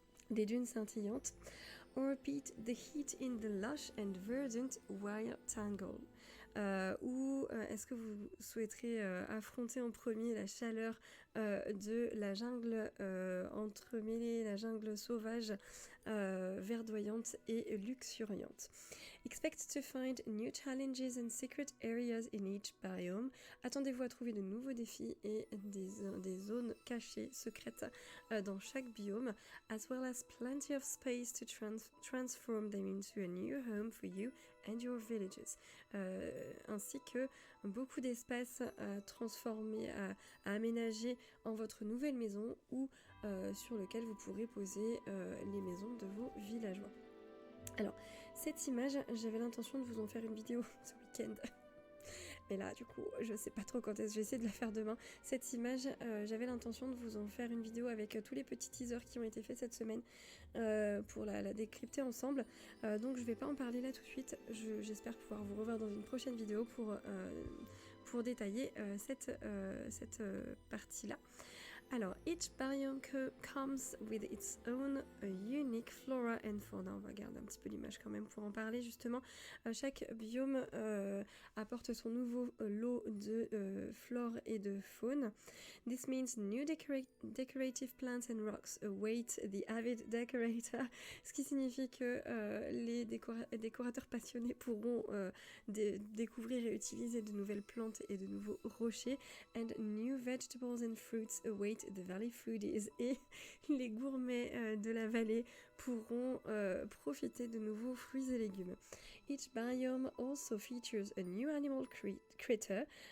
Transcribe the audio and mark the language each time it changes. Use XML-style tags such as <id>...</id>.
<fr>des dunes scintillantes,</fr> <en>or beat the heat in the lush and verdant wild tangle,</en> <fr>ou est-ce que vous souhaiterez affronter en premier la chaleur de la jungle entremêlée, la jungle sauvage, verdoyante et luxuriante.</fr> <en>Expect to find new challenges and secret areas in each biome.</en> <fr>Attendez-vous à trouver de nouveaux défis et des zones cachées, secrètes dans chaque biome,</fr> <en>as well as plenty of space to transform them into a new home for you and your villages.</en> <fr>Ainsi que beaucoup d'espace à transformer, à aménager en votre nouvelle maison ou sur lequel vous pourrez poser les maisons de vos villageois. Alors, cette image, j'avais l'intention de vous en faire une vidéo ce week-end. mais là du coup je sais pas trop quand est-ce que je vais essayer de la faire demain. Cette image, j'avais l'intention de vous en faire une vidéo avec tous les petits teasers qui ont été faits cette semaine pour la décrypter ensemble, donc je vais pas en parler là tout de suite. J'espère pouvoir vous revoir dans une prochaine vidéo pour détailler cette partie là.</fr> <en>Alors, each biome comes with its own unique flora and fauna.</en> <fr>On va regarder un petit peu l'image quand même pour en parler justement. Chaque biome apporte son nouveau lot de flore et de faune.</fr> <en>This means new decorative plants and rocks await the avid decorator.</en> <fr>Ce qui signifie que les décorateurs passionnés pourront découvrir et utiliser de nouvelles plantes et de nouveaux rochers.</fr> <en>And new vegetables and fruits await the valley foodies.</en> <fr>Et les gourmets de la vallée pourront profiter de nouveaux fruits et légumes.</fr> <en>Each biome also features a new animal critter.</en>